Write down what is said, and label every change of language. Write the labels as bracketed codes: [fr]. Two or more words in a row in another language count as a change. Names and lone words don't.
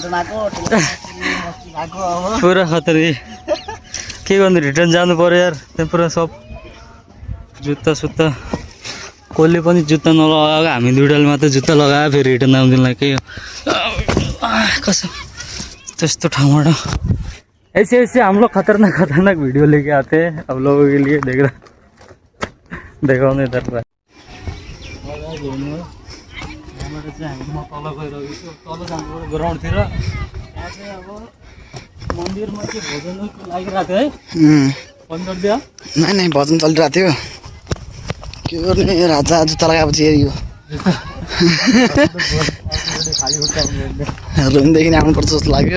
[ne] पुरा खतरी। के गर्नु, रिटर्न जानु पर्यो यार। त्यहाँ पुरा सब जुत्ता सुत्ता, कसले पनि जुत्ता नलगाएको, हामी दुइटाले मात्र जुत्ता लगायो। फेरि रिटर्न आउँदिनलाई के कसो त्यस्तो ठाउँबाट। [hi] ऐसे ऐसे हम लोग खतरनाक खतरनाक वीडियो लेके आते हैं अब लोगों के लिए। देख रहा देखो नहीं इधर [ne] तल गइरहेको छु। ग्राउन्डतिर त्यहाँ चाहिँ अब मन्दिरमा चाहिँ भोजन लागिरहेको थियो है। बन्द गरिदियो? नै भजन चलिरहेको थियो। के गर्ने, राजा जुत्ता लगाएपछि हेरियो रुमदेखि नै आउनुपर्छ जस्तो लाग्यो।